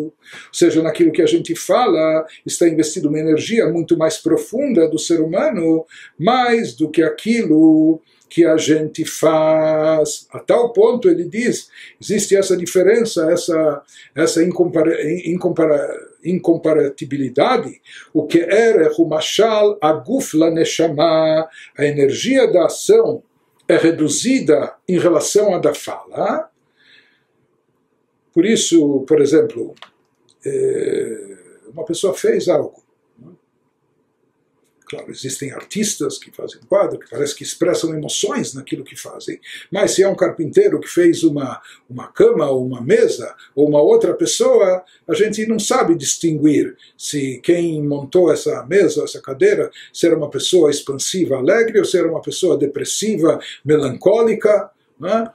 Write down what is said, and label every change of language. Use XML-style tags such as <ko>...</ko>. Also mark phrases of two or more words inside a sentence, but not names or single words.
<pt>Ou seja, naquilo que a gente fala, está investida uma energia muito mais profunda do ser humano, mais do que aquilo que a gente faz. A tal ponto, ele diz, existe essa diferença, essa incomparatibilidade. O que era o</pt> <he>משל הגוף לנשמה,</he> <pt>a energia da ação é reduzida em relação à da fala. Por isso, por exemplo, uma pessoa fez algo. Claro, existem artistas que fazem quadro, que parece que expressam emoções naquilo que fazem, mas se é um carpinteiro que fez uma cama, ou uma mesa, ou uma outra pessoa, a gente não sabe distinguir se quem montou essa mesa, essa cadeira, se era uma pessoa expansiva, alegre, ou se era uma pessoa depressiva, melancólica, né?</pt>